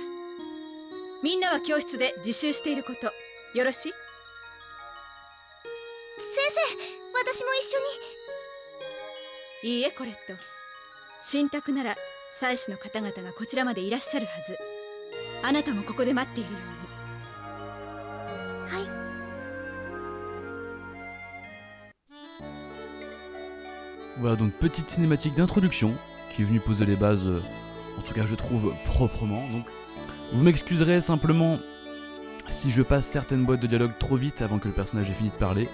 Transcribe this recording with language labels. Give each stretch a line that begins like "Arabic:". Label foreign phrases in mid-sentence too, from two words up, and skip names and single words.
Japanese: みんなは教室で自習していることよろしい？先生、私も一緒に。いいえコレット。信託なら祭司の方々がこちらまでいらっしゃるはず。あなたもここで待っているように。はい。
French: Voilà, donc petite cinématique d'introduction qui est venue poser les bases, en tout cas je trouve proprement. Donc vous m'excuserez simplement si je passe certaines boîtes de dialogue trop vite avant que le personnage ait fini de parler.